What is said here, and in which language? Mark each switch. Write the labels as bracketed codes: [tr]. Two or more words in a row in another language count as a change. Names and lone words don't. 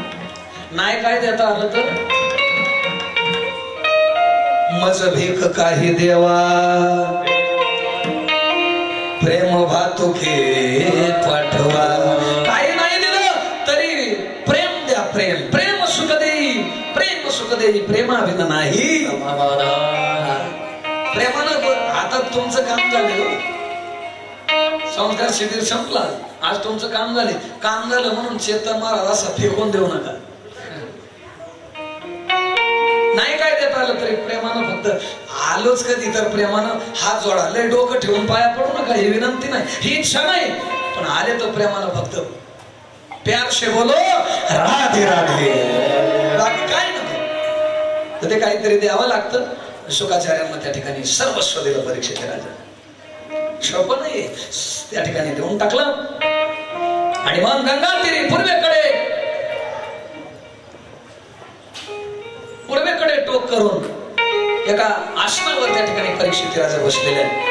[mr] नाही काय देता आलं तर मज भीक काही देवा, प्रेम भातुके पाठवा. काही नाही दिलं तरी प्रेम द्या, प्रेम प्रेम सुख देई, प्रेम सुख देई, प्रेमाविना नाही. प्रेमानं आता आता तुमचं काम झालं, संस्कार शिबिर संपला, आज तुमचं काम झाले. काम झालं म्हणून चेतन महाराज असं फेकून देऊ नका. नाही काय देता आलं तरी प्रेमानं, फक्त आलोच कधी तर प्रेमानं हात जोडा. लय डोकं ठेवून पाया पडू नका, ही विनंती नाही, ही इच्छा नाही. पण आले तर प्रेमानं फक्त [hi] प्यार से बोलो राधे राधे, [mr] बाकी काय नको. तर ते काहीतरी द्यावं लागतं. शुकाचार्यांना त्या ठिकाणी सर्वस्व दिलं परीक्षित राजा. सोपं नाही, त्या ठिकाणी देऊन टाकलं. आणि मग गंगा तीरी पूर्वेकडे टोक करून एका आसनावर त्या ठिकाणी परीक्षित राजा बसलेले आहेत.